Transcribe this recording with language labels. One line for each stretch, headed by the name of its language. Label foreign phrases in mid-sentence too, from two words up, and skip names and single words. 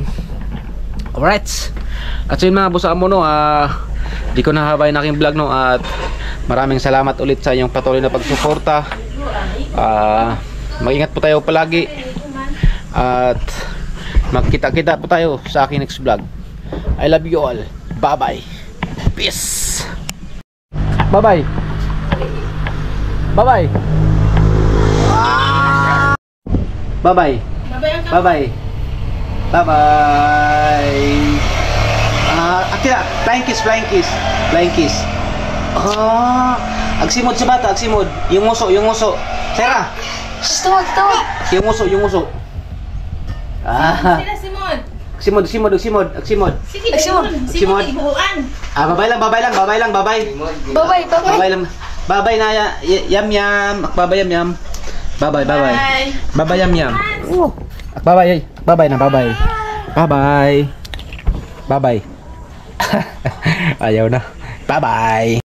Filipino: Alright. At so yun mga boss amo no. Di ko nahabay na aking vlog no. At maraming salamat ulit sa inyong patuloy na pagsuporta. Mag-ingat po tayo palagi. At magkita-kita po tayo sa aking
English: next vlog. I love you all. Bye-bye. Peace. Bye-bye. Bye-bye. Bye-bye. Bye-bye. Bye-bye. Akira, flying kiss, flying kiss. Flying kiss.
Iloko: Agsimod sa bata, agsimod.
Filipino: Yung nguso, yung nguso. Sarah. Stop. Yung nguso, yung nguso. Sila Simon.
Iloko: Agsimod, agsimod, agsimod, agsimod.
Filipino: Sige, Simon. Simon, ibuhuan. Babay lang, babay lang, babay lang, babay.
English: Bye-bye.
Filipino: Babay lang. Babay na yam yam. Babay yam yam. Babay, babay. Bye. Babay yam yam. Babay, babay na, babay. Babay. Babay. Ayaw na.
English: Bye-bye.